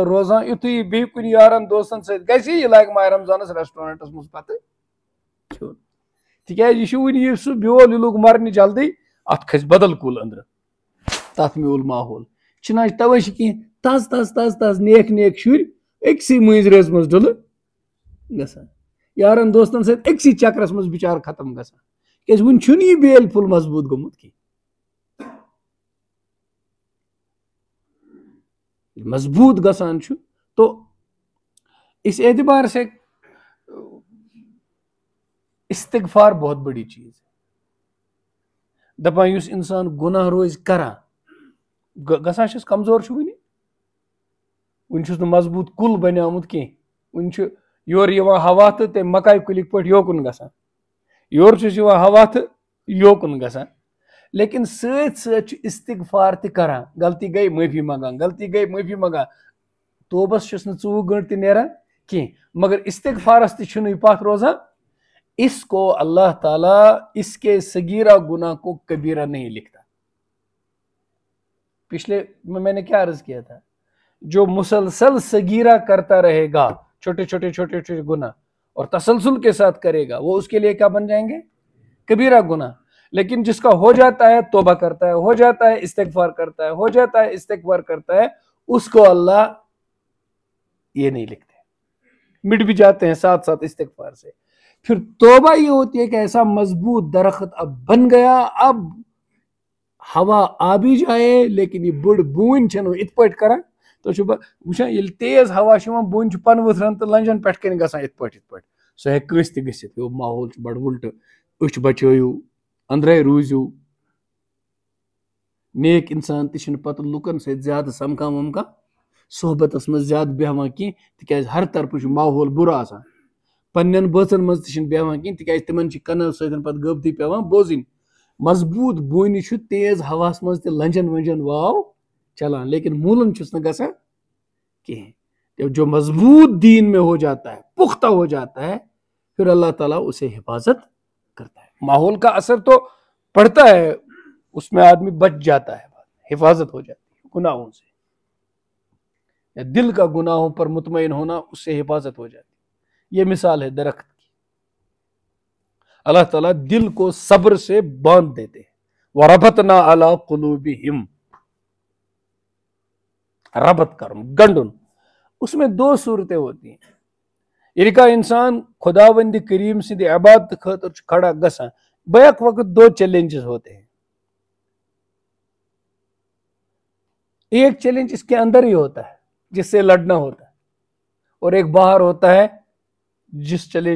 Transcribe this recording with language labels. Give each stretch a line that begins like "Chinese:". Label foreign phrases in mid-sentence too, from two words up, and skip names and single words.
Kashmiri: روزان یِتھُے یہِ بیٚیہِ کُنہِ یارن دوستن سۭتۍ گژھِ یہِ لاگہِ ماہِ رمضانس ریسٹورنٹس منٛز پتہٕ کھیوٚن تِکیازِ یہِ چھُ وُنہِ یہِ سُہ بیول یہِ لوٚگ مرنہِ جلدی اتھ کھسہِ بدل کُل أنٛدرٕ تتھ میوٗل ماحول چھِنہٕ توے چھِ کینٛہہ تز نیک نیک شُرۍ أکسٕے مٲنٛزِ منٛز ڈُلہٕ گژھان یارن دوستن سۭتۍ أکسٕے چکرس منٛز بِچارٕ ختم گژھان کیازِ وُنہِ چھُنہٕ یہِ بیل پھوٚل مضبوٗط گوٚمُت کینٛہہ مضبوط گژھان چھُ
Urdu: تو اس اعتبار سے استغفار بہت بڑی چیز
Kashmiri: دپان یُس انسان گُناہ روزِ کران گژھان چھُس کمزور چھُ وُنہِ چھُس نہٕ مضبوٗط کُل بنیومُت کینٛہہ وُنہِ چھُ یورٕ یِوان ہوا تہٕ تمہِ مکایہِ کُلِکۍ پٲٹھۍ یوکُن گژھان یورٕ چھُس یِوان ہوا تہٕ یوکُن گژھان لیکن سۭتۍ سۭتۍ چھُ استغفار تہِ کران غلطی گٔے معٲفی منٛگان توبس چھُس نہٕ 24 گٲنٛٹہٕ تہِ نیران کینٛہہ مگر استغفارس تہِ چھُنہٕ یہِ پتھ روزان
Urdu: اس کو اللہ تعالیٰ اس کے صغیرہ گناہ کو کبیرہ نہیں لکھتا پچھلے میں نے کیا عرض کیا تھا جو مسلسل صغیرہ کرتا رہے گا چھوٹے چھوٹے گناہ اور تسلسل کے ساتھ کرے گا وہ اس کے لیے کیا بن جائیں گے کبیرہ گناہ لیکن جس کا ہو جاتا ہے توبہ کرتا ہے ہو جاتا ہے استغفار کرتا ہے ہو جاتا ہے استغفار کرتا ہے اس کو اللہ یہ نہیں لکھتے مٹ بھی جاتے ہیں ساتھ ساتھ استغفار سے پھر توبہ یہ ہوتی ہے کہ ایسا مضبوط درخت اب بن گیا اب ہوا آ بھی جائے
Kashmiri: لیکن یہ بڑ بوٗنۍ چھنہٕ یِتھ پٲٹھۍ کران تو چھُ وٕچھان ییٚلہِ تیز ہوا چھُ یِوان بوٗنۍ چھُ پن ؤتھران تہٕ لنجن پٮ۪ٹھ کنۍ گژھان یِتھ پٲٹھۍ سُہ ہیٚکہِ کٲنٛسہِ تہِ گٔژھِتھ یہِ ماحول چھُ بڑٕ وُلٹہٕ أچھ بچٲیِو أنٛدرے روٗزِو نیک اِنسان تہِ چھِنہٕ پتہٕ لُکن سۭتۍ زیادٕ سمکھان ومکھان صحبتس منٛز زیادٕ بیٚہوان کینٛہہ تِکیازِ ہر طرفہٕ چھُ ماحول بُرٕ آسان پننٮ۪ن بٲژن منٛز تہِ چھِنہٕ بیٚہوان کینٛہہ تِکیازِ تِمن چھِ کَنو سۭتۍ پتہٕ غٲبتی پیٚوان بوزٕنۍ مضبوٗط بوٗنہِ چھُ تیز ہواہس منٛز تہِ لنجن ونجن واو چلان لیکن موٗلن چھُس نہٕ گژھان کہیٖنۍ
Urdu: جو مضبوط دین میں ہو جاتا ہے پختہ ہو جاتا ہے پھر اللہ تعالیٰ اسے حفاظت کرتا ہے ماحول کا اثر تو پڑتا ہے اس میں آدمی بچ جاتا ہے حفاظت ہو جاتی ہے گناہوں سے یا دل کا گناہوں پر مطمئن ہونا اس سے حفاظت ہو جاتی ہے یہ مثال ہے درخت کی اللہ تعالیٰ دل کو صبر سے باندھ دیتے ہیں
Arabic: وَرَبَطْنَا عَلَىٰ قُلُوبِهِمْ
Kashmiri: ربط کرم گنڈن
Urdu: اس میں 2 صورتیں ہوتی ہیں
Kashmiri: ییٚلہِ کانٛہہ انسان خداوند کریم سٕنٛدِ عبادت خٲطرٕ چھُ کھڑا گژھان
Urdu: بیک وقت 2 چیلنجز ہوتے ہیں ایک چیلنج اس کے اندر ہی ہوتا ہے جس سے لڑنا ہوتا ہے اور ایک باہر ہوتا ہے جس چیلنج